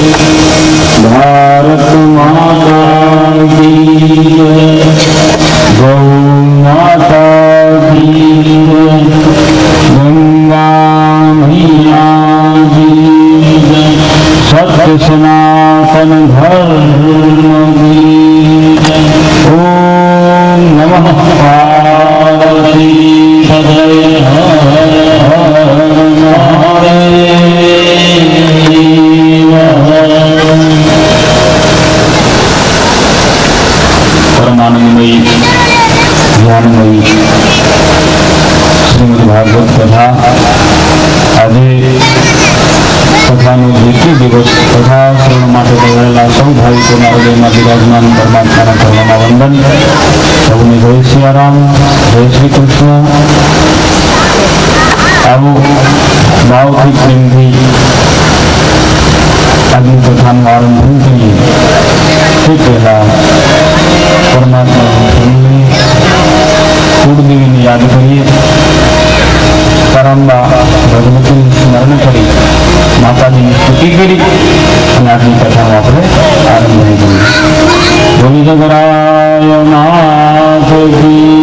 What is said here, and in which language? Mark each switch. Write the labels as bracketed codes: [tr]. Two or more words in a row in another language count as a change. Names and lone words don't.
[hi] भारत माता की जय। गौ माता की जय। गंगा मैया की जय। सत्य सनातन धर्म की जय। ओम नमः पार्वती पतये हर हर महादेव। [gu] પરમાનંદમયી જ્ઞાનમયી શ્રીમદ્ ભાગવત કથા આજ कथाનો દ્વિતીય દિવસ કથા શ્રવણ માટે દોડાયેલા સૌ ભાવિકોના હૃદયમાં વિરાજમાન પરમાત્માના ચરણોમાં વંદન। સૌને જય સિયારામ, જય શ્રી કૃષ્ણ। આવું ભાવથી પ્રેમથી આજની કથાનું આરંભ કરીએ તે પહેલા પરમાત્માનું સ્મરણ, કુળદેવીને યાદ કરીએ। [hi] परम्बा भगवती स्मरण करी माता जी की स्तुति करी अपनी कथा अपने आरंभ करिए। बोली जगराय नाथ की।